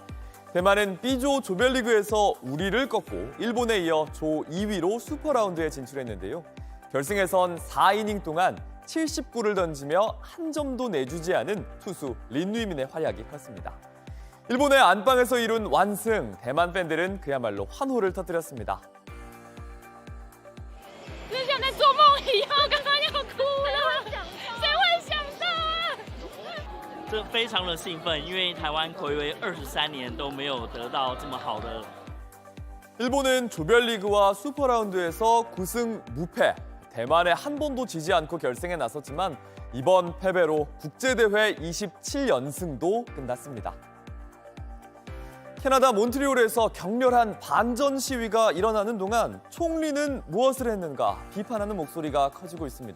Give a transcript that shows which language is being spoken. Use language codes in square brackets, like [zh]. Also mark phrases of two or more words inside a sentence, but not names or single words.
[ko] 대만은 B조 조별리그에서 우리를 꺾고 일본에 이어 조 2위로 슈퍼라운드에 진출했는데요. 결승에선 4이닝 동안 70구를 던지며 한 점도 내주지 않은 투수 린위민의 활약이 컸습니다. 일본의 안방에서 이룬 완승, 대만 팬들은 그야말로 환호를 터뜨렸습니다. [zh] 就像在做梦一样，刚刚要哭了，谁会想到？这非常的兴奋，因为台湾睽违23年都没有得到这么好的。 [ko] 일본은 조별리그와 슈퍼라운드에서 9승 무패, 대만에 한 번도 지지 않고 결승에 나섰지만 이번 패배로 국제대회 27연승도 끝났습니다. 캐나다 몬트리올에서 격렬한 반전 시위가 일어나는 동안 총리는 무엇을 했는가 비판하는 목소리가 커지고 있습니다.